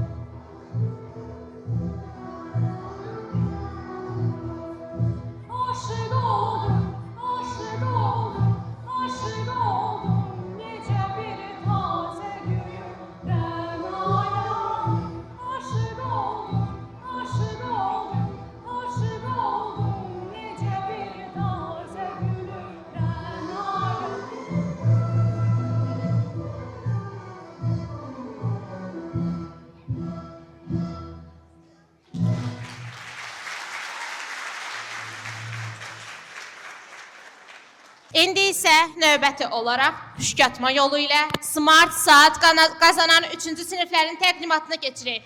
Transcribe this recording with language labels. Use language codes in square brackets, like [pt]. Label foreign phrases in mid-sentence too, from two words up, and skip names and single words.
[az] Aşık oldum, aşık oldum, aşık oldum necə bir taze gülür rənaya. Aşık oldum, aşık oldum, aşık oldum necə bir taze gülür rənaya. İndi isə növbəti olaraq püşkatma yolu ilə Smart Saat qazanan 3-cü siniflərin təqdimatını keçirik.